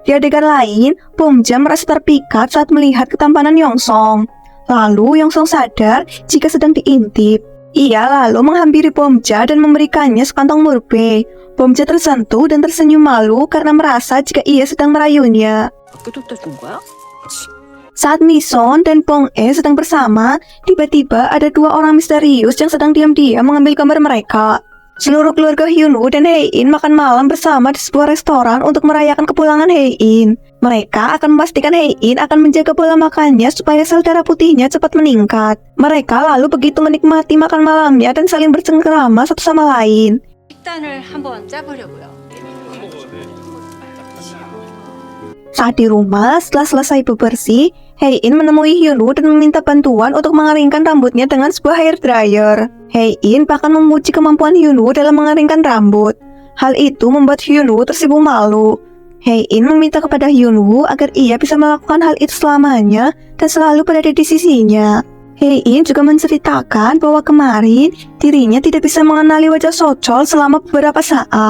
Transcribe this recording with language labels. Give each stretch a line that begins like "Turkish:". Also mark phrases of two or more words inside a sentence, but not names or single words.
Indonesian: Di adegan lain, Bomja merasa terpikat saat melihat ketampanan Yongsong. Lalu Yongsong sadar jika sedang diintip. Ia lalu menghampiri Bomja dan memberikannya sekantong murbe. Bomja tersentuh dan tersenyum malu karena merasa jika ia sedang merayunya.
Korean: 아껴뒀다 준 거야?
Indonesian: Saat Mison dan Pong-e sedang bersama, tiba-tiba ada dua orang misterius yang sedang diam-diam mengambil gambar mereka. Seluruh keluarga Hyunwoo dan Hae-in makan malam bersama di sebuah restoran untuk merayakan kepulangan Hae-in. Mereka akan memastikan Hae-in akan menjaga pola makannya supaya sel darah putihnya cepat meningkat. Mereka lalu begitu menikmati makan malamnya dan saling bercengkerama satu sama lain.
Korean: 식단을 한번 짜보려고요.
Indonesian: Saat di rumah, setelah selesai bebersih, Hae-in menemui Hyunwoo dan meminta bantuan untuk mengeringkan rambutnya dengan sebuah
English: hair dryer.
Indonesian: Hae-in bahkan memuji kemampuan Hyunwoo dalam mengeringkan rambut. Hal itu membuat Hyunwoo tersipu malu. Hae-in meminta kepada Hyunwoo agar ia bisa melakukan hal itu selamanya dan selalu berada di sisinya. Hae-in juga menceritakan bahwa kemarin dirinya tidak bisa mengenali wajah Sochol selama beberapa saat.